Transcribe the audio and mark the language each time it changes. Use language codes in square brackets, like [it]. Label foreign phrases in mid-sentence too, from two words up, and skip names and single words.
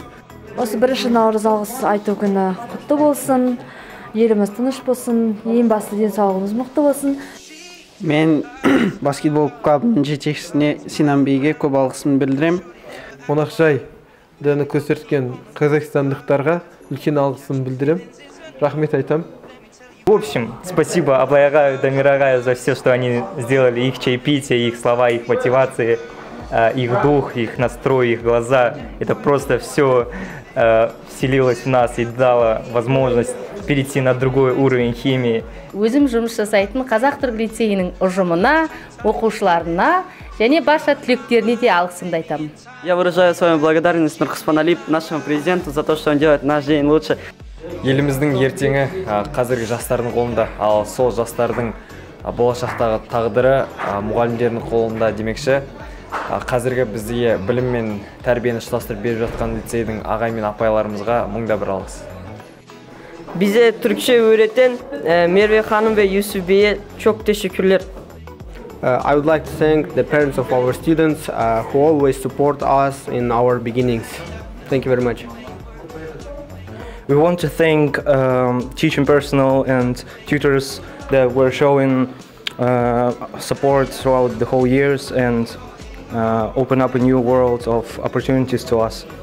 [kk] Осы 1 наурыз алғыс айту күні құтты болсын, еліміз тыныш болсын, ең басты денсаулығымыз мықты болсын. Мен баскетбол клубының жетекшісіне Синан Бейге көп алғысымды білдірем. Қонақжай дәні көрсеткен қазақстандықтарға үлкен алғысымды білдірем. Рахмет айтам. [ru] В общем, спасибо Аблайагаю, Дамирагаю за все, что они сделали, их чаепитие, их слова, их мотивации, их дух, их настрой, их глаза. Это просто все вселилось в нас и дало возможность перейти на другой уровень химии. [kk] Өзім жұмыс жасайтын Қазақ-Түрік лицейінің ұжымына, оқушыларына және барша түлектеріне де алғысымды айтамын. [ru] Я выражаю свою благодарность Нурхаспан Алип, нашему президенту, за то, что он делает наш день лучше. [kk] Еліміздің ертеңі қазіргі жастардың қолында, ал сол жастардың болашақтағы тағдыры мұғалімдердің қолында демекші. Қазіргі бізде білім мен тәрбиені ұштастырып беріп жатқан лицейдің ағай мен апайларымызға мыңда бір алғыс. [tr] Bize Türkçe öğreten Merve Hanım ve Yusuf Bey'e çok teşekkürler. [en] I would like to thank the parents of our students who always support us in our beginnings. Thank you very much. We want to thank teaching personnel and tutors that were showing support throughout the whole years and open up a new world of opportunities to us.